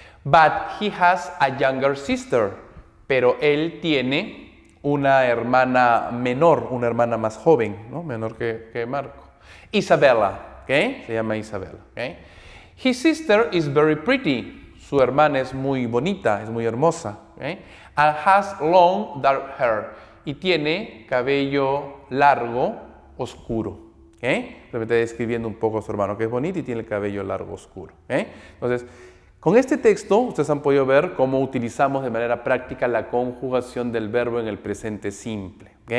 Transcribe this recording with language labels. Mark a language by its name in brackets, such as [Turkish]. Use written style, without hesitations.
[English] But he has a younger sister. [Spanish] Pero él tiene una hermana menor, una hermana más joven, ¿no?, menor que Marco. Isabella, ¿ok? Se llama Isabella, ¿ok? [English] His sister is very pretty. [Spanish] Su hermana es muy bonita, es muy hermosa, ¿okay? [English] And has long dark hair. [Spanish] Y tiene cabello largo, oscuro. Realmente está describiendo un poco a su hermano, que es bonito y tiene el cabello largo oscuro. Entonces, con este texto, ustedes han podido ver cómo utilizamos de manera práctica la conjugación del verbo en el presente simple.